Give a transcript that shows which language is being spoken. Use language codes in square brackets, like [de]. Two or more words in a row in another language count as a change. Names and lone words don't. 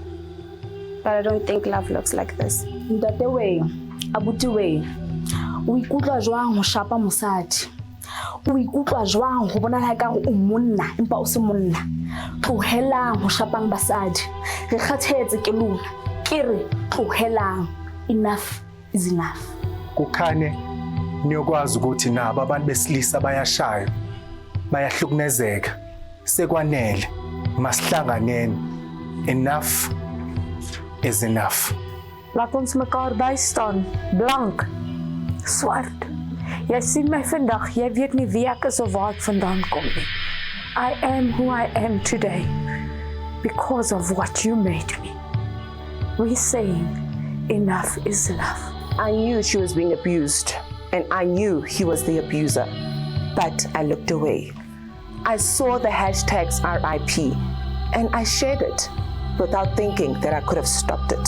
[en] But I don't think love looks like this. [st] Ntate we, abuti we, o ikutlwa jwang ho shapa mosadi? O ikutlwa jwang ho bona ka o monna empa o se monna? Tlohelang ho shapang basadi. Re kgathetse ke lona. Ke re tlohelang. [en] Enough is enough. [zu] Kukhane niyokwazi ukuthi nabo abantu besilisa bayashaya, bayahlukunezeka. Sekwanele. Masihlanganeni. [en] Enough is enough. [af] Laat ons mekaar bystaan. Blank. Swart. Jy sien my vandag, jy weet nie wie ek is of waar ek vandaan kom nie. [en] I am who I am today because of what you made me. We're saying enough is enough. I knew she was being abused, and I knew he was the abuser, but I looked away. I saw the hashtags RIP, and I shared it without thinking that I could have stopped it.